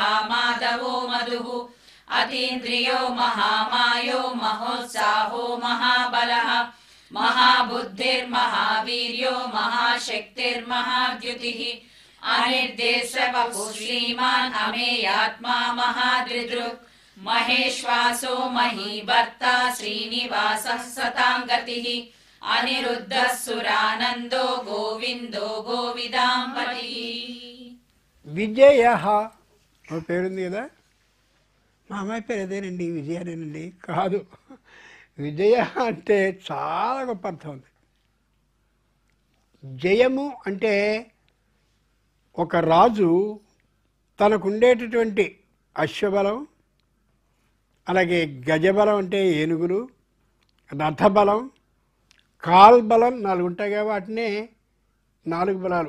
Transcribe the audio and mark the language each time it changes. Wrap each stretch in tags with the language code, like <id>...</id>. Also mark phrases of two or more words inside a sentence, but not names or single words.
<sa>माधवो मधुः अतीन्द्रियो महामायो महोत्साहो महाबलः महाबुद्धिर्महावीर्यो महाशक्तिर्महाद्युतिः अनिर्देशवपुः श्रीमान् अमेयात्मा महादृदृक् महेश्वासो महीभर्ता श्रीनिवासः सताङ्गतिः अनिरुद्धः सुरानन्दो गोविन्दो गोविदाम्बतिः</sa> <te>విజయ పేరుంది కదా, మా అమ్మాయి పేరు అదేనండి, విజయానేనండి. కాదు, విజయ అంటే చాలా గొప్ప అర్థం ఉంది. జయము అంటే ఒక రాజు తనకుండేటటువంటి అశ్వబలం, అలాగే గజబలం అంటే ఏనుగులు, రథబలం, కాల్బలం 4 ఉంటాయి కదా, వాటినే 4 బలాలు.</te>